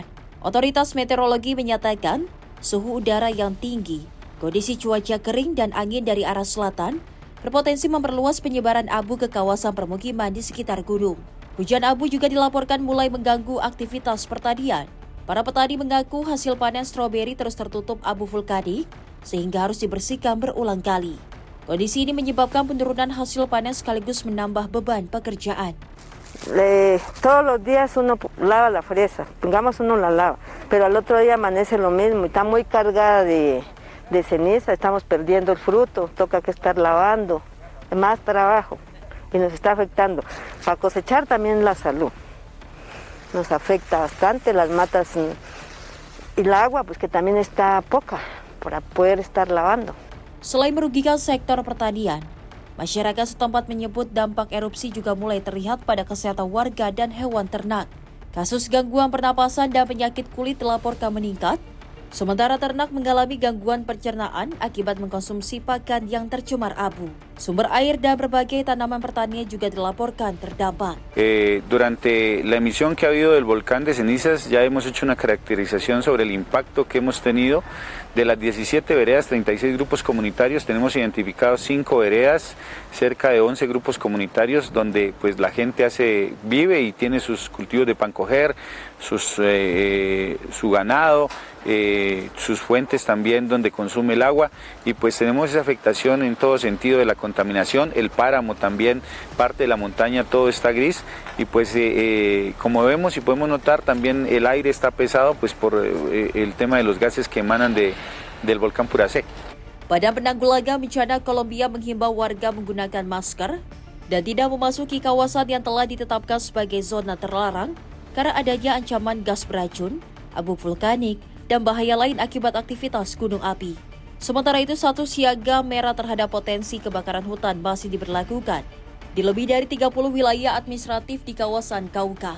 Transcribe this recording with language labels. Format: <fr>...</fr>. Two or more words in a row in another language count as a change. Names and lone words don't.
<id>Otoritas meteorologi menyatakan suhu udara yang tinggi, kondisi cuaca kering dan angin dari arah selatan berpotensi memperluas penyebaran abu ke kawasan permukiman di sekitar gunung. Hujan abu juga dilaporkan mulai mengganggu aktivitas pertanian. Para petani mengaku hasil panen stroberi terus tertutup abu vulkanik sehingga harus dibersihkan berulang kali. Kondisi ini menyebabkan penurunan hasil panen sekaligus menambah beban pekerjaan.</id> <es>Todos los días uno lava la fresa, pongamos uno la lava, pero al otro día amanece lo mismo, está muy cargada de ceniza, estamos perdiendo el fruto, toca que estar lavando, más trabajo y nos está afectando. Para cosechar también la salud, nos afecta bastante las matas y el agua, pues que también está poca para poder estar lavando.</es> <id>Selain merugikan sektor pertanian, masyarakat setempat menyebut dampak erupsi juga mulai terlihat pada kesehatan warga dan hewan ternak. Kasus gangguan pernapasan dan penyakit kulit dilaporkan meningkat, sementara ternak mengalami gangguan pencernaan akibat mengkonsumsi pakan yang tercemar abu. Sumber air dan berbagai tanaman pertanian juga dilaporkan terdampak.</id> <es>Durante la emisión que ha habido del volcán de cenizas ya hemos hecho una caracterización sobre el impacto que hemos tenido. De las 17 veredas, 36 grupos comunitarios, tenemos identificados 5 veredas, cerca de 11 grupos comunitarios donde pues la gente vive y tiene sus cultivos de pan coger, su ganado, sus fuentes también donde consume el agua, y pues tenemos esa afectación en todo sentido de la contaminación. El páramo también, parte de la montaña, todo está gris, y pues como vemos y podemos notar también el aire está pesado pues por el tema de los gases que emanan del volcán Puracé.</es> <id>Badan Penanggulangan Bencana Kolombia menghimbau warga menggunakan masker dan tidak memasuki kawasan yang telah ditetapkan sebagai zona terlarang karena adanya ancaman gas beracun, abu vulkanik, dan bahaya lain akibat aktivitas gunung api. Sementara itu, status siaga merah terhadap potensi kebakaran hutan masih diberlakukan di lebih dari 30 wilayah administratif di kawasan Kauka.</id>